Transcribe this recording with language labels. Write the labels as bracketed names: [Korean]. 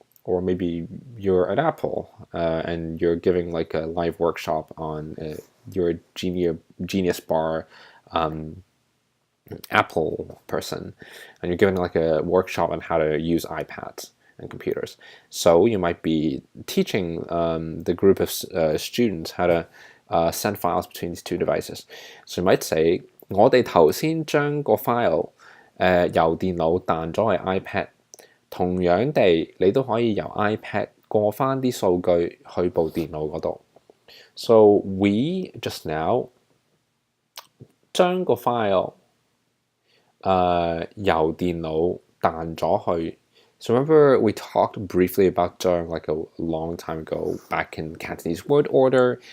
[English] Or maybe you're at Apple and you're giving like a live workshop on your Genius Bar Apple person, and you're giving like a workshop on how to use iPads and computers. So you might be teaching the group of students how to send files between these two devices. [Cantonese] So you might say, 我哋頭先將個 file 由電腦彈咗去 iPad。同樣地，你都可以由 iPad 過翻啲數據去部電腦嗰度。 So we just now 將個 file 由電腦彈咗去。 [English] So remember we talked briefly about 將 like a long time ago back in Cantonese word order.